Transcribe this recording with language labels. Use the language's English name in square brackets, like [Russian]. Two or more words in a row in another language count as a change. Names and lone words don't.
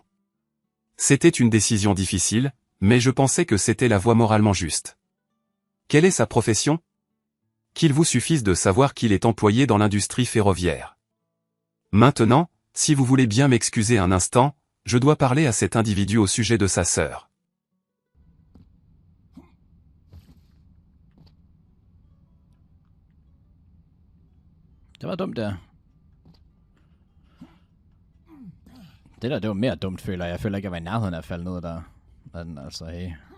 [French] C'était une décision difficile, mais je pensais que c'était la voie moralement juste. Quelle est sa profession? Qu'il vous suffise de savoir qu'il est employé dans l'industrie ferroviaire. Maintenant, si vous voulez bien m'excuser un instant, je dois parler à cet individu au sujet de sa sœur. [Danish] Det var dumt der. Det der, det var mere dumt, føler jeg. Jeg føler ikke, jeg var i nærheden af at falde ned der. Men altså, hey.